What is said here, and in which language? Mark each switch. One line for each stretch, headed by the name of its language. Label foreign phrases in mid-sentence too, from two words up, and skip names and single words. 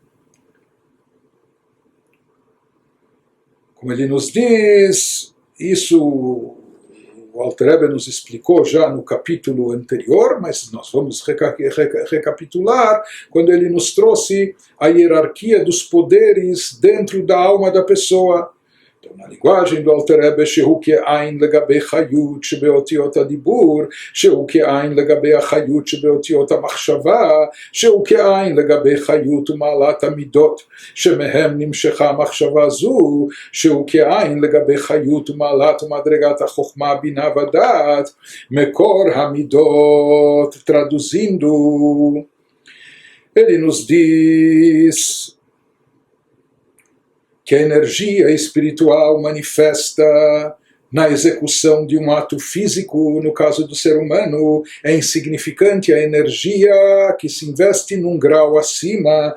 Portuguese: Como ele nos diz, isso o Alter Rebbe nos explicou já no capítulo anterior, mas nós vamos recapitular quando ele nos trouxe a hierarquia dos poderes dentro da alma da pessoa.
Hebrew: Então, na linguagem do Alter Rebbe, שהוא כאין לגבי חיות שבאותיות הדיבור, שהוא כאין לגבי החיות שבאותיות המחשבה, שהוא כאין לגבי חיות ומעלת המידות שמהם נמשכה המחשבה זו, שהוא כאין לגבי חיות ומעלת ומדרגת החוכמה, הבינה והדעת, מקור המידות.
Portuguese: Traduzindo, ele nos diz que a energia espiritual manifesta na execução de um ato físico, no caso do ser humano, é insignificante a energia que se investe num grau acima.